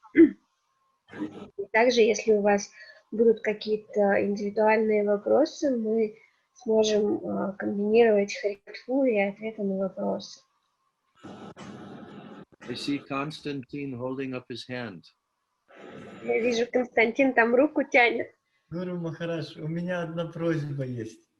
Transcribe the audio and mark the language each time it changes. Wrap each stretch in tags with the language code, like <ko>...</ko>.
<ru>И также, если у вас будут какие-то индивидуальные вопросы, мы сможем комбинировать харикатху и ответы на вопросы.</ru> <en>I see Constantine holding up his hand.</en> <ru>Я вижу, Константин там руку тянет. Гуру Махарадж, у меня одна просьба есть.</ru>